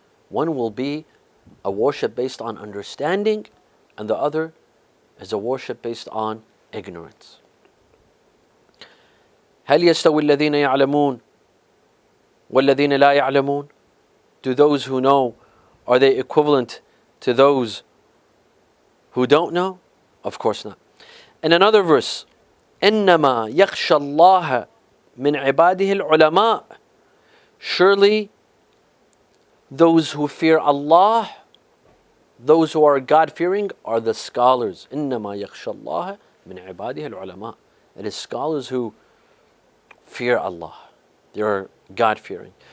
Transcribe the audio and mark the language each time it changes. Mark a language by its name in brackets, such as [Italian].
[English] One will be a worship based on understanding, and the other is a worship based on ignorance. [Arabic] هل يستوي الذين يعلمون والذين لا يعلمون? [English] Do those who know, are they equivalent to those who don't know? Of course not. In another verse, [Arabic] إِنَّمَا يَخْشَى اللَّهَ مِنْ عِبَادِهِ الْعُلَمَاء. [English] Surely those who fear Allah, those who are God-fearing, are the scholars. [Arabic] إِنَّمَا يَخْشَى اللَّهَ مِنْ عِبَادِهِ الْعُلَمَاء. [English] It is scholars who fear Allah. They are God-fearing.